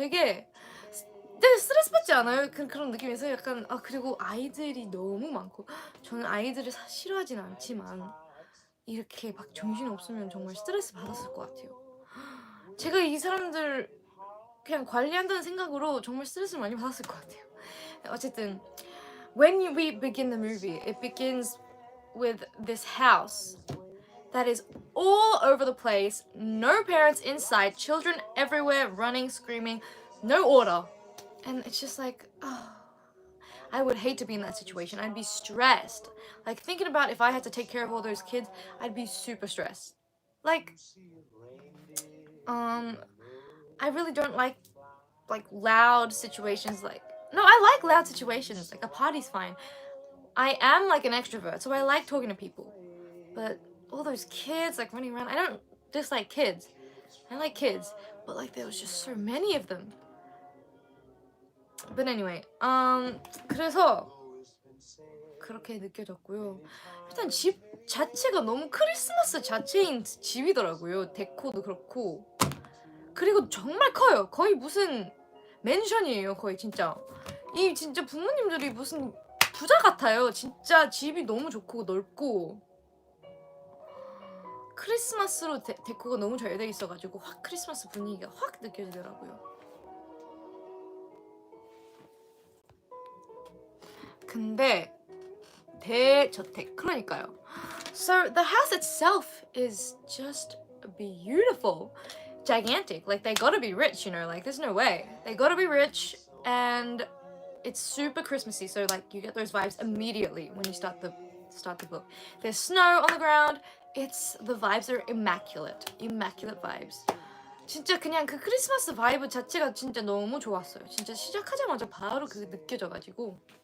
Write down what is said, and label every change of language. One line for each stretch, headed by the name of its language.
Korean: 되게 스트레스 받지 않아요? 그런 느낌에서 약간 그리고 아이들이 너무 많고 저는 아이들을 싫어하진 않지만 이렇게 막 정신 없으면 정말 스트레스 받았을 것 같아요. 제가 이 사람들 그냥 관리한다는 생각으로 정말 스트레스를 많이 받았을 것 같아요. 어쨌든
English: we begin the movie, it begins with this house that is all over the place, no parents inside, children everywhere running, screaming, no order. And it's just like, I would hate to be in that situation. I'd be stressed. Like thinking about if I had to take care of all those kids, I'd be super stressed. Like, I really don't like loud situations. Like, no, I like loud situations. Like a party's fine. I am like an extrovert, so I like talking to people. But all those kids like running around, I don't dislike kids. I like kids, but like there was just so many of them. But anyway,
Korean: 그래서 그렇게 느껴졌고요. 일단 집 자체가 너무 크리스마스 자체인 집이더라고요. 데코도 그렇고. 그리고 정말 커요. 거의 무슨 맨션이에요. 거의 진짜. 이 진짜 부모님들이 무슨 부자 같아요. 진짜 집이 너무 좋고 넓고. 크리스마스로 데코가 너무 잘 돼 있어가지고 확 크리스마스 분위기가 확 느껴지더라고요. 근데 대저택 그러니까요.
English: So the house itself is just beautiful, gigantic. Like they gotta be rich, you know. Like there's no way they gotta be rich, and it's super Christmassy. So like you get those vibes immediately when you start the book. There's snow on the ground. The vibes are immaculate vibes.
Korean: 진짜 그냥 그 크리스마스 바이브 자체가 진짜 너무 좋았어요. 진짜 시작하자마자 바로 그게 느껴져가지고.